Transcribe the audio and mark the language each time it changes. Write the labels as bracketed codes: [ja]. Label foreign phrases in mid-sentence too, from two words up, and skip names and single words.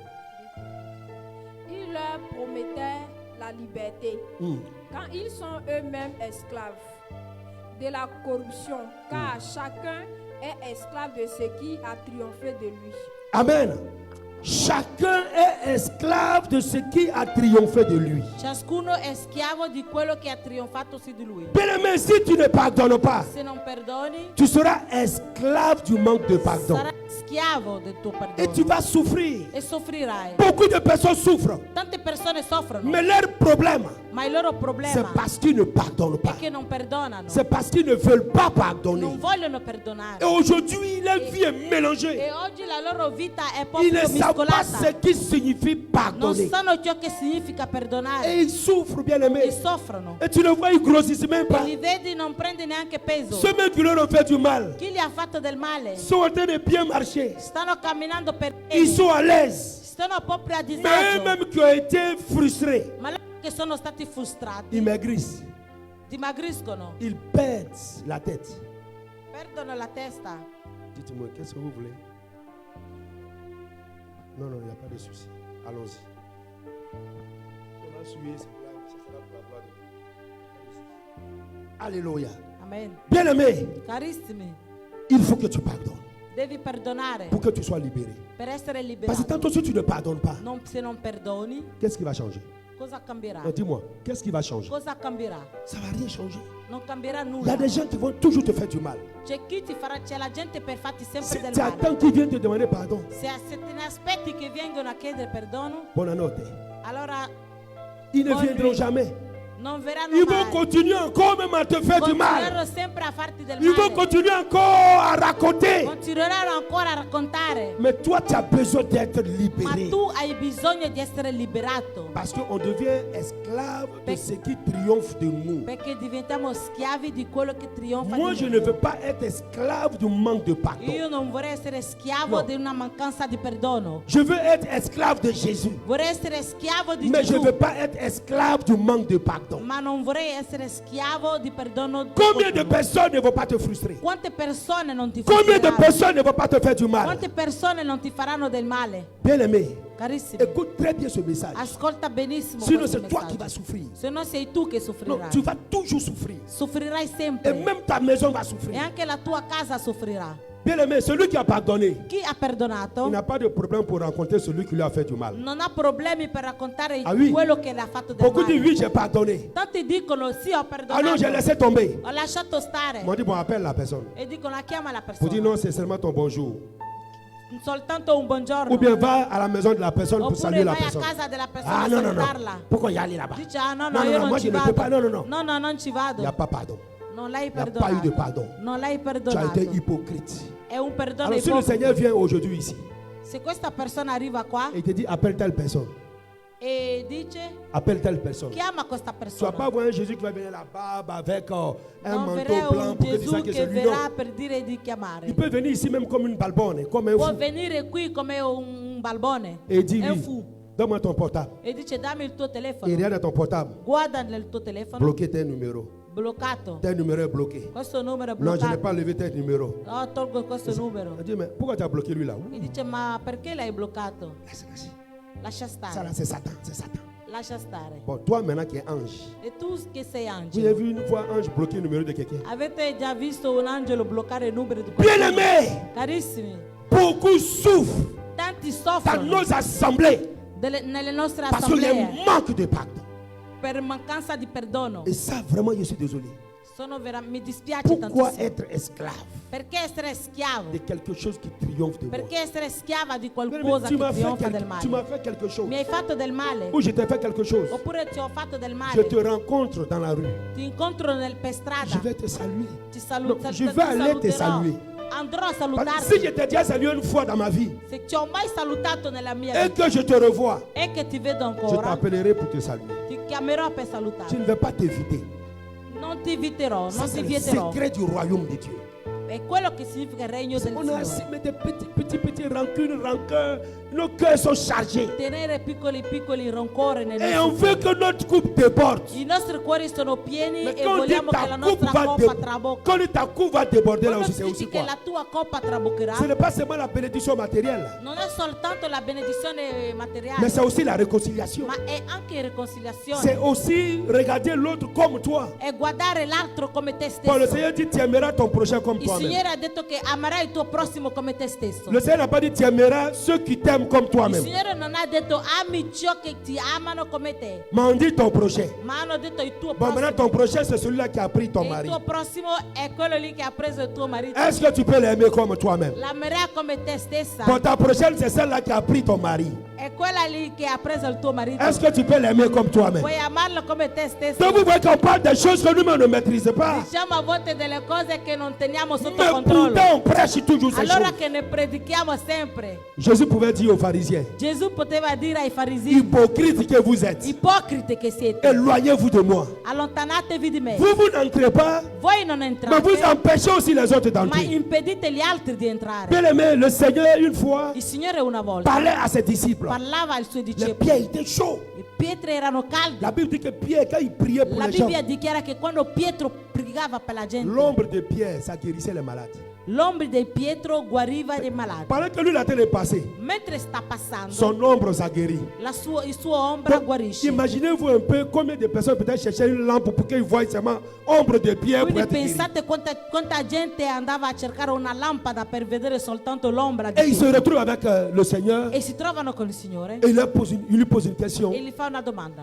[fr] Il leur promettait la liberté quand ils sont eux-mêmes esclaves de la corruption, car chacun est esclave de ce qui a triomphé de lui. Amen. Chacun est esclave de ce qui a triomphé de lui. [it] Ciascuno è schiavo di quello che ha trionfato su di lui. [fr] Bien aimé, si tu ne pardonnes pas, [it] Se non perdoni, [fr] tu seras esclave du manque de pardon. [it] sarai schiavo del tuo [fr] Et tu [it] perdono. [fr] vas souffrir. [it] E soffrirai. [fr] Beaucoup de personnes souffrent. [it] Tante persone soffrono, [fr] Mais leur problème, [it] ma il loro [fr] c'est [it] problema [fr] parce qu'ils ne pardonnent [it] è [fr] pas. [it] che non perdonano. [fr] C'est parce qu'ils ne veulent pas [it] Non [fr] pardonner. [it] vogliono [fr] Et [it] perdonare. [fr] aujourd'hui, leur vie est mélangée. [it] E oggi la loro vita è [fr] Ils [it] proprio [fr] ne savent pas [it] mescolata. [fr] ce qui signifie [it] Non [fr] pardonner. [it] sanno ciò che significa [fr] Et [it] perdonare. [fr] ils souffrent, bien [it] E [fr] aimé. [it] soffrono. [fr] Et tu le vois, ils grossissent même [it] E [fr] pas. [it] li vedi, non prendi neanche peso. [fr] Ceux même qui leur ont fait du mal [it] Chi gli ha fatto del male [fr] sont en train de bien marcher. [it] stanno camminando per [fr] Ils [it] bene. [fr] sont à l'aise. [it] Sono proprio a [fr] Mais [it] disagio. [fr] eux-mêmes qui ont été frustrés, [it] Ma loro che sono stati frustrati [fr] ils maigrissent. [it] dimagriscono, [fr] Ils perdent la tête. [it] perdono la testa. [fr] Dites-moi, qu'est-ce que vous voulez? Non, il n'y a pas de souci. Allons-y. On va suivre, ce sera pour la gloire de Dieu. Alléluia. Amen. Bien-aimé, [it] Carissimi, [fr] il faut que tu pardonnes [it] devi perdonare [fr] pour que tu sois libéré. [it] per essere [fr] Parce que [it] liberato. [fr] tantôt, si tu ne pardonnes pas, [it] Se non perdoni, [fr] qu'est-ce qui va changer? [it] cosa cambierà? [fr] Non, dis-moi, qu'est-ce qui va changer? [it] Cosa cambierà? [fr] Ça ne va rien changer. [it] Non cambierà [fr] Il y [it] nulla. [fr] a des gens qui vont toujours te faire du mal. [it] C'è la gente per farti sempre [fr] Si [it] del [fr] tu [it] male. [fr] attends qu'ils viennent te demander pardon, [it] Se te ne aspetti che vengano a chiedere perdono, [fr] bonne notte. [it] allora [fr] Ils ne Bonne viendront nuit. jamais. [it] non verranno [fr] Ils vont [it] mai. [fr] continuer encore même à te faire du mal. [it] Continueranno sempre a farti del [fr] Ils vont [it] male. [fr] continuer encore à raconter. [it] Continueranno ancora a raccontare. [fr] Mais toi, tu as besoin d'être [it] Ma [fr] libéré. [it] tu hai bisogno di essere liberato. [fr] Parce qu'on devient esclave de ce qui triomphe de nous. [it] Perché diventiamo schiavi di quello che trionfa [fr] Moi, [it] di [fr] je [it] noi. [fr] ne veux pas être esclave du manque de pardon. [it] Io non vorrei essere schiavo No. di una mancanza di perdono. [fr] Je veux être esclave de Jésus. [it] Vorrei essere schiavo di [fr] Mais je ne [it] Gesù. [fr] veux pas être esclave du manque de pardon. [it] Ma non vorrei essere schiavo di perdono. [fr] Combien de personnes ne vont pas te frustrer? [it] Quante persone non ti [fr] Combien de [it] frustreranno? [fr] personnes ne vont pas te faire du mal? [it] Quante persone non ti faranno del male? [fr] Bien-aimé, [it] Carissimi, [fr] écoute très bien ce message. [it] ascolta benissimo [fr] Sinon, [it] questo [fr] c'est toi qui [it] messaggio. [fr] vas souffrir. [it] Se no sei tu che [fr] Non, [it] soffrirai. [fr] tu vas toujours souffrir. [it] Soffrirai [fr] Et [it] sempre. [fr] même ta maison va [it] E [fr] souffrir. [it] anche la tua casa soffrirà. [fr] Bien-aimé, celui qui a pardonné, [it] Chi ha perdonato [fr] il n'a pas de problème pour rencontrer celui qui lui a fait du mal. [it] non ha problemi per raccontare [fr] Ah oui. [it] quello che le ha fatto del [fr] Beaucoup disent [it] male. [fr] oui, j'ai pardonné. [it] Tanti dicono sì, ho [fr] Ah [it] perdonato. [fr] non, j'ai laissé tomber. [it] Ho lasciato stare. [fr] Ils m'ont dit, bon, appelle la personne. [it] E dicono chiama la [fr] Pour [it] persona. [fr] dire non, c'est seulement ton bonjour. [it] Soltanto un buongiorno. [fr] Ou bien va à la maison de la personne pour [it] Oppure [fr] saluer la [it] vai a [fr] personne. [it] casa della persona [fr] Ah [it] a [fr] non, non, non. [it] salutarla. [fr] Pourquoi y aller là-bas? [it] Dice ah no, [fr] Non, [it] io [fr] non, [it] non [fr] moi [it] ci [fr] je ne [it] vado. [fr] peux pas. Non, non, non. [it] No, no, non ci [fr] Il [it] vado. [fr] n'y a pas pardon. [it] Non l'hai [fr] Il n'y a [it] perdonato. [fr] pas eu de pardon. [it] Non l'hai [fr] Tu as [it] perdonato. [fr] été hypocrite. [it] È un perdono [fr] Alors si le [it] ipocrita. [fr] Seigneur vient aujourd'hui ici [it] Se questa persona arriva qua [fr] et te dit appelle telle personne, [it] e dice [fr] appelle telle personne. [it] chiama questa [fr] Tu vas [it] persona. [fr] pas voir un Jésus qui va venir là-bas avec un [it] Non [fr] manteau [it] verrà [fr] blanc [it] un [fr] pour que tu [it] Gesù [fr] saches que [it] che [fr] c'est lui. [it] verrà [fr] Non. [it] per dire di chiamare. [fr] Il peut venir ici même comme une balbonne, comme un [it] Può [fr] fou. [it] venire qui come un balbone. [fr] Et dit [it] È un [fr] oui, [it] fu. [fr] donne-moi ton portable. [it] E dice dammi il tuo [fr] Et [it] telefono. [fr] regarde ton portable. [it] Guarda nel tuo telefono. [fr] Bloquez tes numéros. [it] Bloccato. [fr] Tel numéro est bloqué. [it] Questo numero è [fr] Non, je n'ai [it] bloccato. [fr] pas levé tel numéro. [it] No, tolgo questo numero. [fr] Elle dit, mais pourquoi tu as bloqué lui là? [it] E dice ma perché l'hai bloccato? [fr] Laisse-le. [it] Lascia [fr] Ça là, [it] stare. [fr] c'est Satan. C'est Satan. [it] Lascia stare. [fr] Bon, toi maintenant qui es ange, [it] E tu che sei [fr] vous avez [it] angelo. [fr] vu une fois ange bloquer le numéro de quelqu'un? [it] Avete già visto un angelo bloccare il numero di qualcuno? [fr] Bien-aimé, [it] Carissimi, [fr] beaucoup souffrent [it] tanti [fr] dans [it] soffrono [fr] nos assemblées [it] nelle nostre [fr] parce qu'il y a [it] assemblee [fr] un manque de pardon. [it] per mancanza di perdono. [fr] Et ça, vraiment, je suis désolé. [it] Mi dispiace [fr] Pourquoi [it] tantissimo. [fr] être esclave [it] Perché essere schiavo? [fr] de quelque chose qui triomphe de moi? [it] Perché essere schiava di [fr] Bien-aimé, [it] qualcosa [fr] tu [it] che [fr] m'as fait, [it] trionfa del [fr] tu m'as [it] male? [fr] fait quelque chose. [it] Mi hai fatto del male? [fr] Ou je t'ai fait quelque chose. [it] Oppure ti ho fatto del [fr] Je [it] male? [fr] te rencontre dans la rue. [it] Ti incontro per [fr] Je [it] strada. [fr] vais te saluer. [it] Ti [fr] Non, [it] saluto. [fr] je vais aller te saluer. [it] Andrò a [fr] Parce que si [it] salutarti. [fr] je t'ai déjà salué une fois dans ma vie [it] Se ti ho mai salutato nella mia [fr] et [it] vita [fr] que je te revois, [it] e che ti vedo [fr] je [it] ancora, [fr] t'appellerai pour te saluer. [it] ti chiamerò per [fr] Je [it] salutarti. [fr] ne vais pas t'éviter. [it] Non ti inviterò, [fr] Ça, [it] non [fr] c'est [it] ti [fr] le [it] vieterò. [fr] secret du royaume de Dieu. [it] È quello che significa il regno del [fr] On a [it] Signore. [fr] semé des petits rancunes, rancœurs. Nos cœurs sont chargés. [it] Tenere piccoli rancore nel [fr] Et on [it] nostro [fr] veut que notre coupe déborde. [it] I nostri cuori sono pieni [fr] Mais [it] e [fr] quand on dit [it] vogliamo che la [fr] ta coupe [it] nostra [fr] va [it] coppa [fr] déborder, [it] trabocchi. [fr] quand ta coupe va déborder là [it] Quando [fr] aussi, [it] si [fr] c'est aussi [it] dice che [fr] quoi? [it] la tua coppa traboccherà, [fr] Ce n'est pas seulement la bénédiction matérielle, [it] non è soltanto la benedizione [fr] mais [it] materiale, [fr] c'est aussi la réconciliation. [it] ma è anche [fr] C'est [it] riconciliazione. [fr] aussi regarder l'autre comme toi. [it] È guardare l'altro come te [fr] Quand le [it] stesso. [fr] Seigneur dit tu aimeras ton prochain comme [it] Il [fr] toi-même. [it] Signore ha detto che amerai il tuo prossimo come te stesso. [fr] Le Seigneur n'a pas dit tu aimeras ceux qui t'aiment comme [it] Il [fr] toi-même. [it] Signore non ha detto ami ciò che ti amano come te, [fr] Mais on dit ton prochain. [it] ma hanno detto il tuo [fr] Bon, maintenant [it] prossimo. [fr] ton prochain, c'est celui-là qui a pris ton [it] E il [fr] mari. [it] tuo prossimo è quello lì che ha preso il tuo marito. [fr] Est-ce que tu peux l'aimer comme toi-même? [it] L'amerai come te stessa. [fr] Bon, ta prochaine, c'est celle-là qui a pris ton mari. [it] È quella lì che ha preso il tuo marito. [fr] Est-ce que tu peux l'aimer comme toi-même? [it] Puoi amarlo come te stesso. [fr] Donc vous voyez qu'on parle des choses que nous-mêmes ne maîtrisons pas. [it] Diciamo a volte delle cose che non teniamo sotto [fr] Mais [it] controllo. [fr] pourtant, on prêche toujours ces [it] Allora [fr] choses. [it] che ne predichiamo sempre. [fr] Jésus pouvait dire aux pharisiens, [it] Gesù poteva dire ai farisei, [fr] hypocrites que vous êtes, [it] ipocrite che siete, [fr] éloignez-vous de moi. [it] allontanatevi di me. [fr] Vous n'entrez pas, [it] Voi non [fr] mais [it] entrate, [fr] vous empêchez aussi les autres [it] ma [fr] d'entrer. [it] impedite gli altri di entrare. [fr] Bien aimé, le Seigneur, une fois, [it] Il Signore una volta [fr] parlait à ses disciples. [it] parlava ai suoi [fr] Les [it] discepoli. [fr] pieds étaient chauds. [it] Le pietre erano calde. [fr] La Bible dit que Pierre, quand il priait pour [it] La [fr] les gens, [it] Bibbia dichiara che quando Pietro pregava per la gente, [fr] l'ombre de Pierre, ça guérissait les malades. [it] L'ombra di Pietro guariva i malati. [fr] Pendant que lui il a été passé, [it] Mentre sta passando, [fr] son ombre s'est guérie. [it] il suo ombra [fr] Donc, [it] guarisce. [fr] imaginez-vous un peu combien de personnes peut-être cherchaient une lampe pour qu'ils voient seulement ombre de Pierre pour [it] Quindi [fr] être guéris. [it] pensate quanta gente andava a cercare una lampada per vedere soltanto l'ombra di [fr] Et il se [it] Pietro. [fr] retrouve avec le Seigneur [it] E si trovano con il Signore et il lui pose une question. e gli fa una domanda.